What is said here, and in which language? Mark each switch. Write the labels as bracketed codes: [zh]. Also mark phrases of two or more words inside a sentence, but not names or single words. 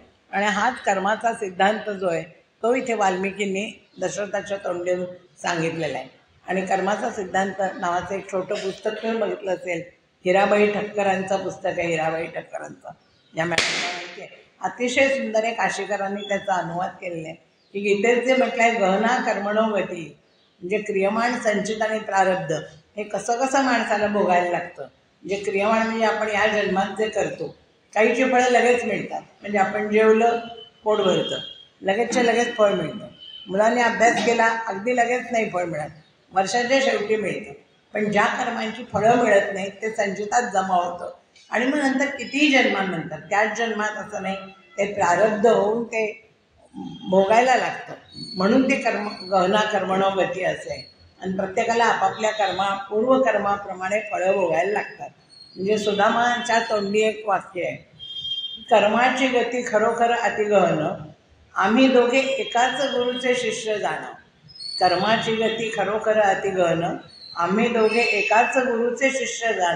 [mr] आणि हाच कर्माचा सिद्धांत जो आहे तो इथे वाल्मिकींनी दशरथाच्या तोंडून सांगितलेला आहे. आणि कर्माचा सिद्धांत नावाचं एक छोटं पुस्तक तुम्ही बघितलं असेल, हिराबाई ठक्करांचं पुस्तक आहे. हिराबाई ठक्करांचं, या मॅडमला माहिती आहे, अतिशय सुंदर आहे. काशीकरांनी त्याचा अनुवाद केलेला आहे की गीतेत जे म्हटलं आहे [sa] गहना कर्मणो गती, [mr] म्हणजे क्रियमाण, संचित आणि प्रारब्ध हे कसं कसं माणसाला भोगायला लागतं. म्हणजे क्रियमाण म्हणजे आपण या जन्मात जे करतो, काहीची फळं लगेच मिळतात. म्हणजे आपण जेवलं पोट भरतं, लगेचच्या लगेच फळ मिळतं. मुलांनी अभ्यास केला अगदी लगेच नाही फळ मिळत, वर्षाच्या शेवटी मिळतं. पण ज्या कर्मांची फळं मिळत नाहीत ते संचितात जमा होतं आणि मग नंतर कितीही जन्मानंतर त्याच जन्मात असं नाही, ते प्रारब्ध होऊन ते भोगायला लागतं. म्हणून ते [sa] गहना कर्मणो गती [mr] असे आहे. आणि प्रत्येकाला आपापल्या पूर्वकर्माप्रमाणे फळं भोगायला लागतात. म्हणजे सुदामाच्या तोंडी एक वाक्य आहे, कर्माची गती खरोखर अतिगहन, आम्ही दोघे एकाच गुरुचे शिष्य जाणं. कर्माची गती खरोखर अतिगहन, आम्ही दोघे एकाच गुरुचे शिष्य जाणं.